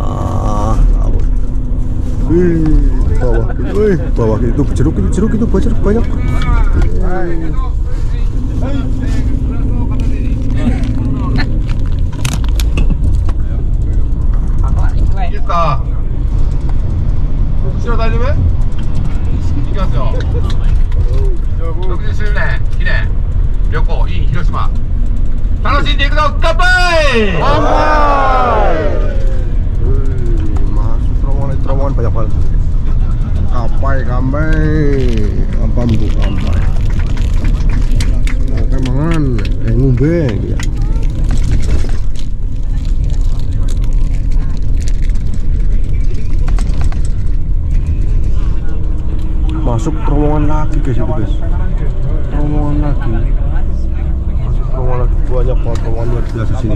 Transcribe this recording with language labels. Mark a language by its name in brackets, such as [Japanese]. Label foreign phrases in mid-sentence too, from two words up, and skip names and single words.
[Indonesian] Bawah itu jeruk itu banyak. Kita. [Japanese] 後ろ大丈夫？行きますよ。60周年記念旅行 in 広島楽しんでいくぞ乾杯！ [Indonesian] Masuk terowongan banyak banget. [Javanese] Kampai. Oke mangan, ngombe ya. [Indonesian] Masuk terowongan lagi guys itu guys. Terowongan lagi. Masuk terowongan lagi, banyak banget terowongan luar biasa sini.